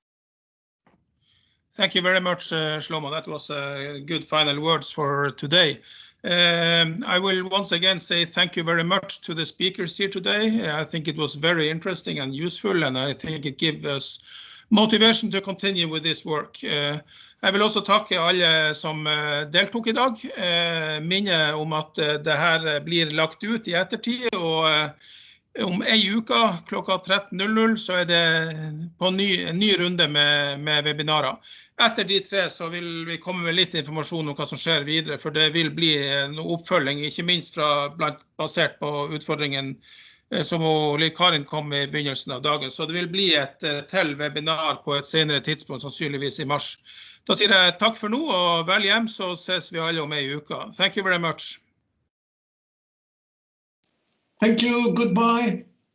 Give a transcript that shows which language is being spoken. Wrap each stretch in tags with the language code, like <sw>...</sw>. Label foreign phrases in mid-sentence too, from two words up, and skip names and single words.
<en>Thank you very much, Shlomo. That was good final words for today. I will once again say thank you very much to the speakers here today. I think it was very interesting and useful, and I think it gives us motivation to continue with this work.</en> <no>Jeg vil også takke alle som deltok I dag. Minne om at det her blir lagt ut I ettertid, og om en uke klokka 13:00 så det på en ny runde med webinarer. Etter de 3 så vil vi komme med litt informasjon om hva som skjer videre, for det vil bli en oppfølging, ikke minst basert på utfordringen som Liv Karin kom med I begynnelsen av dagen. Så det vil bli et til webinar på et senere tidspunkt, sannsynligvis I mars. Da sier jeg takk for nå, og vel hjem, så ses vi alle om en uke.</no> <en>Thank you very much. Thank you. Goodbye.</en>